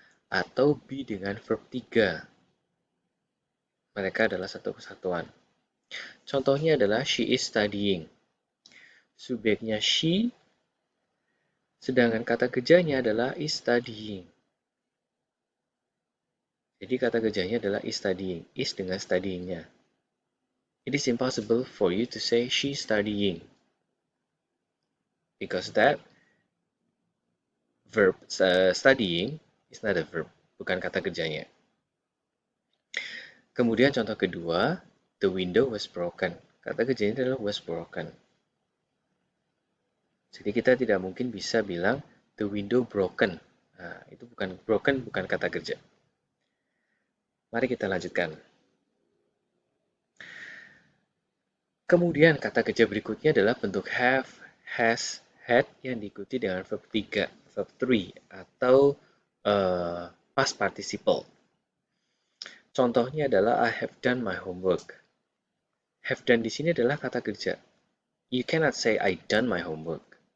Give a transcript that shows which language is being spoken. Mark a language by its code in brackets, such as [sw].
[id] Atau be dengan verb 3. Mereka adalah satu kesatuan. Contohnya adalah [en] she is studying. [id] Subjeknya she, sedangkan kata kerjanya adalah is studying. Jadi kata kerjanya adalah is studying. Is dengan studyingnya. [en] It is impossible for you to say she's studying. Because that verb studying is not a verb. [id] Bukan kata kerjanya. Kemudian contoh kedua, [en] the window was broken. [id] Kata kerjanya adalah was broken. Jadi kita tidak mungkin bisa bilang [en] the window broken. [id] Nah, itu bukan broken, bukan kata kerja. Mari kita lanjutkan. Kemudian kata kerja berikutnya adalah bentuk have, has, had yang diikuti dengan verb 3, verb 3 atau past participle. Contohnya adalah [en] I have done my homework. [id] Have done di sini adalah kata kerja. [en] You cannot say I done my homework.